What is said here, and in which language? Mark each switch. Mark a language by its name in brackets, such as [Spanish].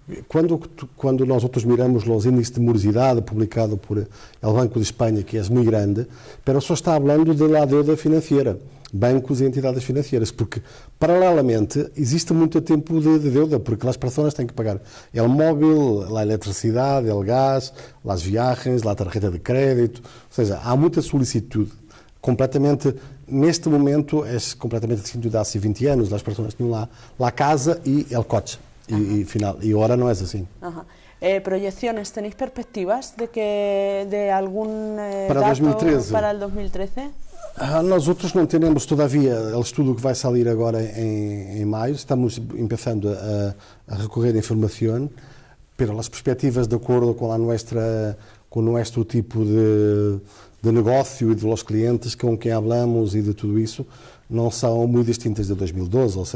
[Portuguese] quando nós outros miramos os índices de morosidade publicado por o Banco de Espanha, que é muito grande, mas só está falando da deuda financeira, bancos e entidades financeiras, porque paralelamente existe muito tempo de deuda, porque as pessoas têm que pagar o móvel, a eletricidade, o gás, as viagens, a tarjeta de crédito, ou seja, há muita solicitude. Completamente, neste momento, é completamente distinto de há 20 anos, as pessoas tinham lá a casa e o coche. [Spanish] Y ahora no es así. ¿Proyecciones? ¿Tenéis perspectivas de algún para dato 2013? Para el 2013? [Portuguese] Nosotros não temos todavía o estudo que vai sair agora em maio. Estamos começando a recorrer a informação, [Spanish] pero [Portuguese] as perspectivas de acordo com o nosso tipo de negócio e dos clientes com quem falamos e de tudo isso, não são muito distintas de 2012.